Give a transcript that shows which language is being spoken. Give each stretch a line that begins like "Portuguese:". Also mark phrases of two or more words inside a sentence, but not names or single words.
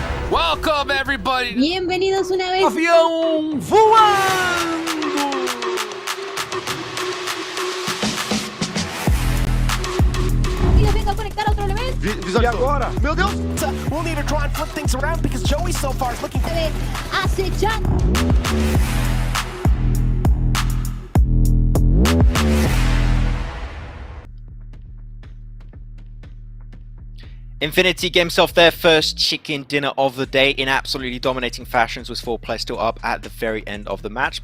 English: Welcome everybody.
Spanish: Bienvenidos una vez.
Portuguese: Avião voando!
Spanish: Rápido, venga a conectar a otro elemento.
Portuguese: E agora? Meu Deus!
English: We'll need to try and flip things around because Joey so far is looking... Acechando. Infinity get himself their first chicken dinner of the day in absolutely dominating fashions, with 4 players still up at the very end of the match.